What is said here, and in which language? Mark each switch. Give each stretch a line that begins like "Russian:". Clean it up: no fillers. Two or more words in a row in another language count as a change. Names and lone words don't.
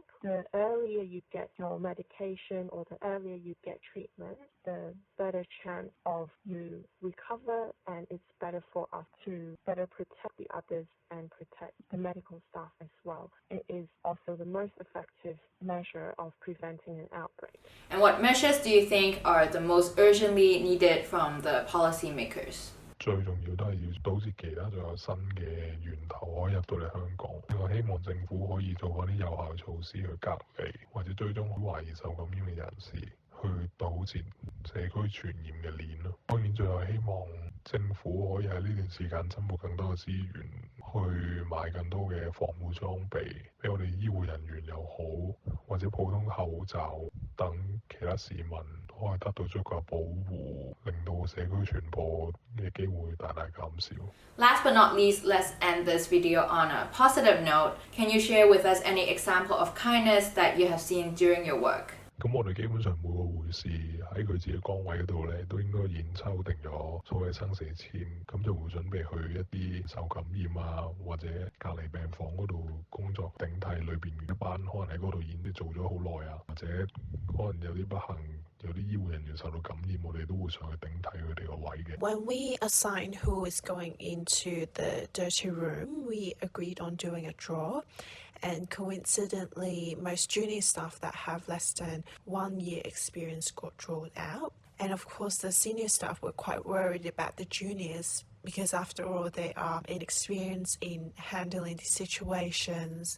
English: The earlier you get your medication or the earlier you get treatment, the better chance of you recover, and it's better for us to better protect the others and protect the medical staff as well. It is also the most effective measure of preventing an outbreak. And what measures do you think are the most urgently needed from the policymakers?
Cantonese: 最重要都係要堵截其他仲有新嘅源頭可以入到嚟香港。我希望政府可以做嗰啲有效措施去隔離或者追蹤懷疑受感染嘅人士，去堵截社區傳染嘅鏈咯。當然最後希望政府可以喺呢段時間增撥更多嘅資源，去買更多嘅防護裝備，俾我哋醫護人員又好，或者普通口罩等其他市民都可以得到足夠保護，令到社區傳播嘅機會大大減少。
English: Last but not least, let's end this video on a positive note. Can you share with us any example of kindness that you have seen during your work?
Cantonese: 咁我哋基本上每個護士喺佢自己崗位嗰度咧，都應該已經抽定咗所謂生死簽，咁就會準備去一啲受感染啊，或者隔離病房嗰度工作頂替裏邊一班可能喺嗰度已經做咗好耐啊，或者可能有啲不幸。有啲醫護人員受到感染，我哋都會上去頂替佢哋個位嘅。
English: When we assign who is going into the dirty room, we agreed on doing a draw. And coincidentally, most junior staff that have less than 1 year experience got drawn out. And of course, the senior staff were quite worried about the juniors because after all, they are inexperienced in handling these situations.